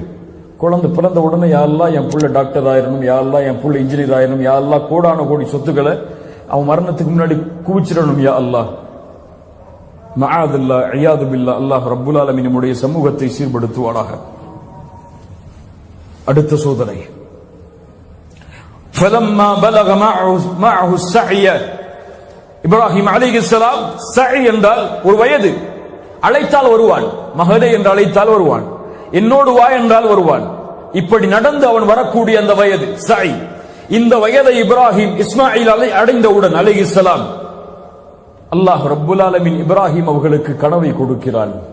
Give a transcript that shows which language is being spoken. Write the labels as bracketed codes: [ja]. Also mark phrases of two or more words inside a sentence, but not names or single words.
[ta] குழந்தை பிறந்த உடனே [ar] يا الله [ta] என் புள்ள டாக்டர் ஆயிரணும், [ar] يا الله [ta] என் புள்ள இன்ஜினியர் ஆயிரணும், [ar] يا الله [ta] கோடான கோடி சொத்துக்களை அவன் மரணத்துக்கு முன்னாடி குவிச்சிடணும், [ar] يا الله. معاذ الله، عياذا بالله. الله رب العالمين [ta] நம்முடைய சமூகத்தை சீர்படுத்துவானாக. அடுத்த சோதனை. [ar] فَلَمَّا بَلَغَ مَعَهُ السَّعْيَ, [ta] இப்ராஹிம் அலைஹிஸ்ஸலாம், சஅய் என்றால் ஒரு வயது, அழைத்தால் வருவான். மகனே என்று அழைத்தால் வருவான். என்னோடு வா என்றால் வருவான். இப்படி நடந்து அவன் வரக்கூடிய அந்த வயது சஅய். இந்த வயதை இப்ராஹிம் இஸ்மாயில் அடைந்தவுடன் அலைஹிஸ்ஸலாம், [ar] الله رب العالمين [ta] இப்ராஹிம் அவர்களுக்கு கனவை கொடுக்கிறான்.